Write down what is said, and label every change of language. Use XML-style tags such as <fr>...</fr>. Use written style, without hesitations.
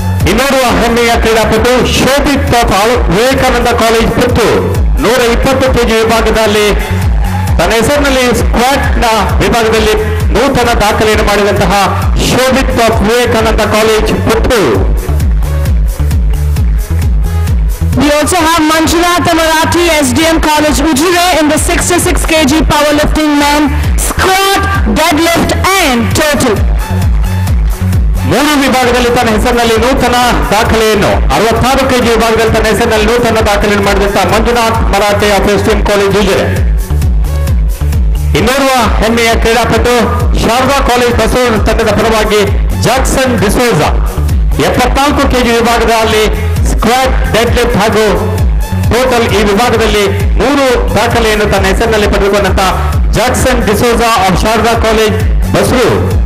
<kn>ಇನ್ನೋರ್ವ ಹೆಮ್ಮೆಯ ಕ್ರೀಡಾಪಟು Shobhit Vivekananda college Puttur 120 KG ವಿಭಾಗದಲ್ಲಿ ತನ್ನ ಹೆಸರಿನಲ್ಲಿ ಸ್ಕ್ವಾಟ್ನ ವಿಭಾಗದಲ್ಲಿ ನೂತನ ದಾಖಲೆಯನ್ನು ಮಾಡಿದಂತಹ Shobhit Vivekananda college Puttur.</kn> <en>We also have Manjunath Marathi SDM College Ujire in the 66 kg powerlifting men squat, deadlift and total.</en> <kn>3 ವಿಭಾಗದಲ್ಲಿ ತನ್ನ ಹೆಸರಿನಲ್ಲಿ ನೂತನ ದಾಖಲೆಯನ್ನು 66 ಕೆಜಿ ವಿಭಾಗದಲ್ಲಿ ತನ್ನ ಹೆಸರಿನಲ್ಲಿ ನೂತನ ದಾಖಲೆಯನ್ನು ಮಾಡಿದಂತಹ Manjunath Marathe of SDM college Ujire. ಇನ್ನೋರ್ವ ಹೆಮ್ಮೆಯ ಕ್ರೀಡಾಪಟು ಶಾರದಾ ಕಾಲೇಜ್ ಬಸವನ ತಂಡದ ಪರವಾಗಿ ಜಾಕ್ಸನ್ ಡಿಸೋಜಾ 74 ಕೆಜಿ ವಿಭಾಗದಲ್ಲಿ ಸ್ಕ್ವಾಟ್, ಡೆಡ್ ಲಿಫ್ಟ್ ಹಾಗೂ ಟೋಟಲ್ ಈ ವಿಭಾಗದಲ್ಲಿ 3 ದಾಖಲೆಯನ್ನು ತನ್ನ ಹೆಸರಿನಲ್ಲಿ ಪಡೆದುಕೊಂಡಂತಹ Jackson D'Souza of Sharada college Basrur.</kn>